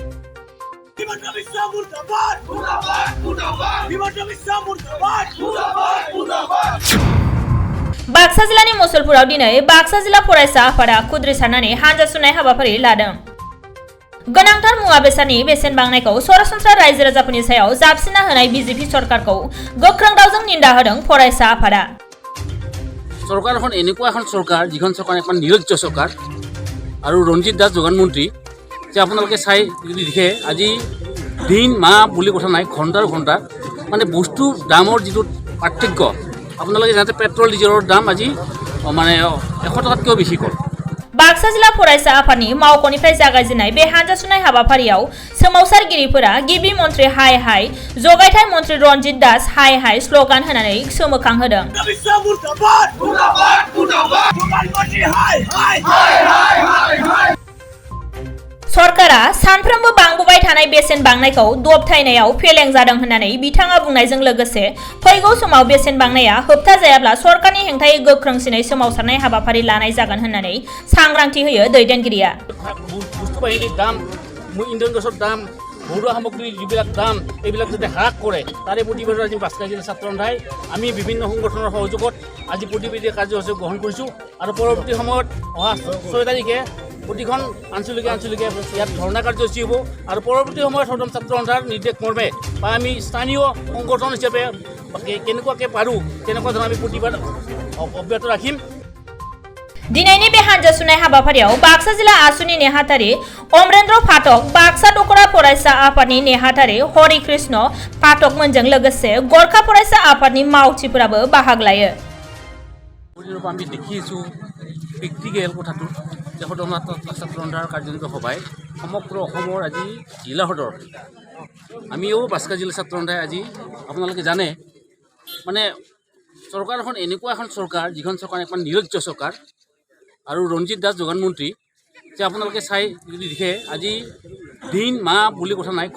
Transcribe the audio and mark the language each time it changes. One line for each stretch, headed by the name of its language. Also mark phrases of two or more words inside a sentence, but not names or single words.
Bodo: बाक्सा जिल्लानि मुसलपुराव दिनै बाक्सा जिल्ला फरायसा आफादा खुद्रि सारनानै हानजा सुनाय हाबाफारि लादों। गोनांथार मुवा बेसादनि बेसेन बांनायखौ सरासनस्रा रायजो राजाफोरनि सायाव जाबसिनना होनाय बिजेपि सरकारखौ गोख्रों रावजों निन्दा होदों फरायसा आफादा।
Assamese: सरकार এখন এনেকুৱা এখন চৰকাৰ যিখন চৰকাৰ এখন নিৰজ্য চৰকাৰ আৰু ৰঞ্জিত দাস যোগান মন্ত্ৰী যে আপোনালোকে চাই যদি দেখে আজি দিন মাহ বুলি কথা নাই ঘণ্টাৰ ঘণ্টা মানে বস্তুৰ দামৰ যিটো পাৰ্থক্য আপোনালোকে যাতে পেট্ৰল ডিজেলৰ দাম আজি মানে 100 টকাতকৈও বেছি হ'ল।
Bodo: बाक्सा जिल्ला फरायसा आफादनि मावख'निफ्राय जागायजेननाय बे हानजा सुनाय हाबाफारियाव सोमावसारगिरिफोरा गिबि मन्त्रि
Hindi: हाय हाय
Bodo: जगायथाय मन्त्रि रन्जित दास
Hindi: हाय हाय
Bodo: स्ल'गान होनानै सोमोखांहोदों। सरकारा सानफ्रोमबो बांबोबाय थानाय बेसेन बांनायखौ दबथायनायाव फेलें जादों होननानै बिथाङा बुंनायजों लोगोसे फैगौ समाव बेसेन बांनाया होबथा जायाब्ला सरकारनि हेंथायै गोख्रोंसिनै सोमावसारनाय हाबाफारि लानाय जागोन होननानै सांग्रांथि होयो दैदेनगिरिया।
Assamese: বস্তু বাহিনীৰ দাম ইন্ধন গেছৰ দাম ঘৰুৱা সামগ্ৰীৰ যিবিলাক দাম এইবিলাক যাতে হ্ৰাস কৰে তাৰে প্ৰতিবাদত আজি বাস্কা জিলা ছাত্ৰ সন্থাই আমি বিভিন্ন সংগঠনৰ সহযোগত আজি প্ৰতিবাদী কাৰ্যসূচী গ্ৰহণ কৰিছোঁ আৰু পৰৱৰ্তী সময়ত অহা 6 তাৰিখে প্ৰতিখন আঞ্চলিকে ইয়াত ধৰ্ণা কাৰ্যসূচী হ'ব আৰু পৰৱৰ্তী সময়ত সদন ছাত্ৰ সন্থাৰ নিৰ্দেশ মৰ্মে বা আমি স্থানীয় সংগঠন হিচাপে কেনেকুৱাকৈ পাৰোঁ তেনেকুৱা ধৰণৰ আমি প্ৰতিবাদ অব্যাহত ৰাখিম।
Bodo: दिनैनि बे हानजा सुनाय हाबाफारियाव बाक्सा जिल्ला आसुनि नेहाथारि अमरेन्द्र फाटक बाक्सा दखरा फरायसा आफादनि नेहाथारि हरि कृष्ण फाटक मोनजों लोगोसे गरखा फरायसा आफादनि मावथिफोराबो बाहागो लायो।
Assamese: আমি দেখিছোঁ প্ৰেক্টিকেল কথাটো যে সদন ছাত্ৰ সন্থাৰ কাৰ্যনিৰ্বাহী সভাই সমগ্ৰ অসমৰ আজি জিলা সদৰ আমিও বাস্কা জিলা ছাত্ৰ সন্থাই আজি আপোনালোকে জানে মানে চৰকাৰ এখন এনেকুৱা এখন চৰকাৰ যিখন চৰকাৰ এখন নিৰজ্য চৰকাৰ আৰু ৰঞ্জিত দাস যোগান মন্ত্ৰী যে আপোনালোকে চাই যদি দেখে আজি দিন মাহ বুলি কথা নাই